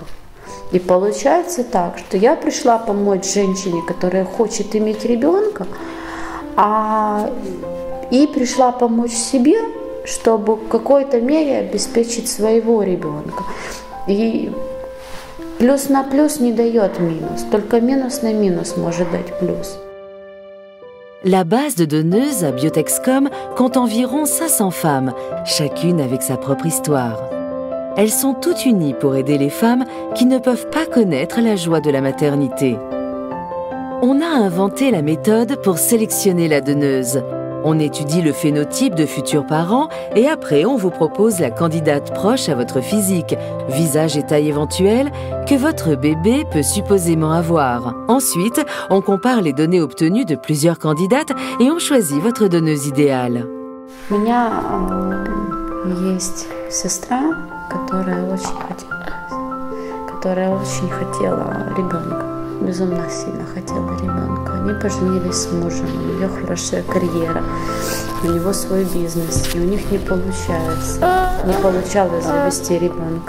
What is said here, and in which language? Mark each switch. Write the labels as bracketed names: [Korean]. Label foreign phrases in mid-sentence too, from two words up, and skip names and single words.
[Russian] И получается так, что я пришла помочь женщине, которая хочет иметь ребенка, и пришла помочь себе, чтобы в какой-то мере обеспечить своего ребенка. И плюс на плюс не дает минус, только минус на минус может дать плюс. [French] La base de donneuses à Biotexcom compte environ 500 femmes, chacune avec sa propre histoire. Elles sont toutes unies pour aider les femmes qui ne peuvent pas connaître la joie de la maternité. On a inventé la méthode pour sélectionner la donneuse. On étudie le phénotype de futurs parents et après on vous propose la candidate proche à votre physique, visage et taille éventuelle que votre bébé peut supposément avoir. Ensuite, on compare les données obtenues de plusieurs candidates et on choisit votre donneuse idéale. [Russian] У меня есть сестра, которая очень хотела ребенка, безумно сильно хотела ребенка. Они поженились с мужем, у нее хорошая карьера, у него свой бизнес, и у них не получалось завести ребенка.